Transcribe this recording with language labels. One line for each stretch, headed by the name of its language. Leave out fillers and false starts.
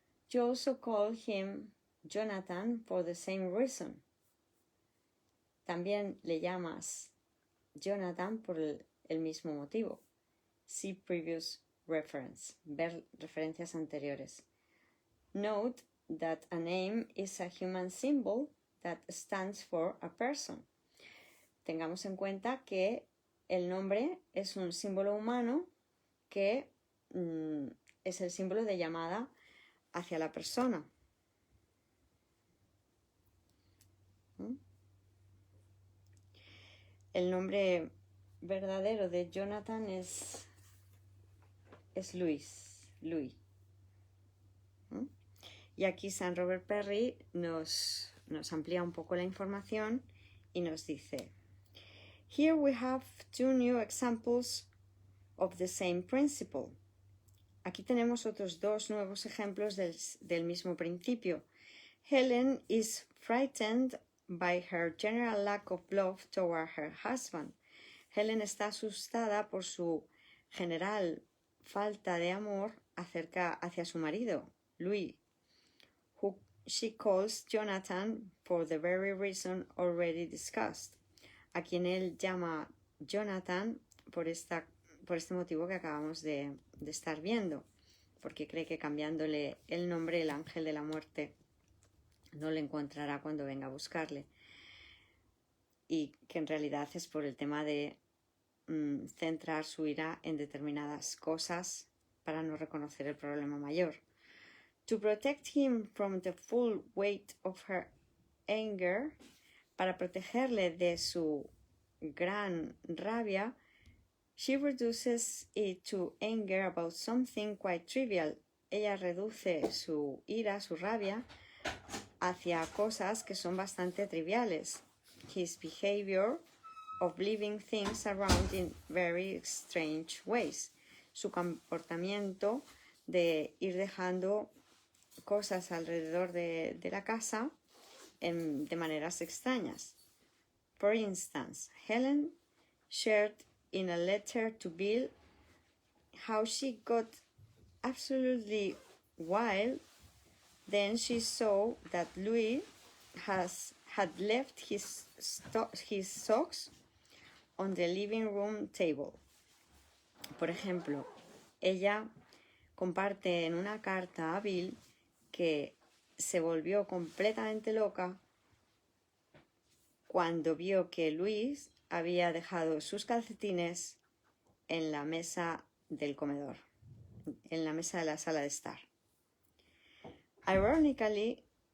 English: You also call him Jonathan for the same reason.
Spanish: También le llamas Jonathan por el mismo motivo.
English: See previous reference.
Spanish: Ver referencias anteriores.
English: Note that a name is a human symbol that stands for a person.
Spanish: Tengamos en cuenta que el nombre es un símbolo humano que es el símbolo de llamada hacia la persona. El nombre verdadero de Jonathan es Louis. Y aquí San Robert Perry nos amplía un poco la información y nos dice:
English: Here we have two new examples of the same principle.
Spanish: Aquí tenemos otros dos nuevos ejemplos del mismo principio.
English: Helen is frightened by her general lack of love toward her husband.
Spanish: Helen está asustada por su general falta de amor hacia su marido,
English: Louis, who she calls Jonathan for the very reason already discussed,
Spanish: a quien él llama Jonathan por este motivo que acabamos de estar viendo, porque cree que cambiándole el nombre, el ángel de la muerte no le encontrará cuando venga a buscarle, y que en realidad es por el tema de centrar su ira en determinadas cosas para no reconocer el problema mayor.
English: To protect him from the full weight of her anger,
Spanish: para protegerle de su gran rabia,
English: she reduces it to anger about something quite trivial.
Spanish: Ella reduce su ira, su rabia, hacia cosas que son bastante triviales.
English: His behavior of leaving things around in very strange ways.
Spanish: Su comportamiento de ir dejando cosas alrededor de la casa de maneras extrañas.
English: For instance, Helen shared in a letter to Bill how she got absolutely wild. Then she saw that Louis had left his socks on the living room table.
Spanish: Por ejemplo, ella comparte en una carta a Bill que se volvió completamente loca cuando vio que Luis había dejado sus calcetines en la mesa del comedor, en la mesa de la sala de estar.
English: Ironically,